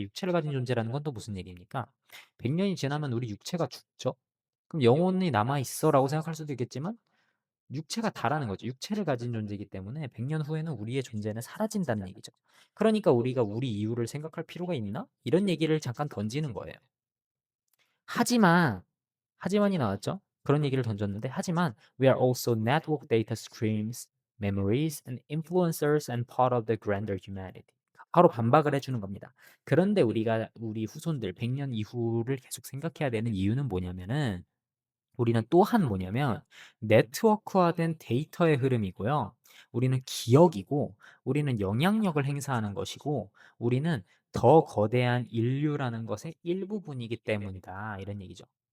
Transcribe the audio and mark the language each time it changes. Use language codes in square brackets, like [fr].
[ko] 육체를 가진 존재라는 건 또 무슨 얘기입니까? 100년이 지나면 우리 육체가 죽죠. 그럼 영혼이 남아 있어라고 생각할 수도 있겠지만 육체가 다라는 거죠. 육체를 가진 존재이기 때문에 100년 후에는 우리의 존재는 사라진다는 얘기죠. 그러니까 우리가 우리 이유를 생각할 필요가 있나? 이런 얘기를 잠깐 던지는 거예요. 하지만 하지만이 나왔죠. 그런 얘기를 던졌는데 하지만 [en] we are also network data streams, memories and influencers and part of the grander humanity. [ko] 바로 반박을 해주는 겁니다. 그런데 우리가 우리 후손들 100년 이후를 계속 생각해야 되는 이유는 뭐냐면은 우리는 또한 뭐냐면 네트워크화된 데이터의 흐름이고요. 우리는 기억이고 우리는 영향력을 행사하는 것이고 우리는 더 거대한 인류라는 것의 일부분이기 때문이다. 이런 얘기죠.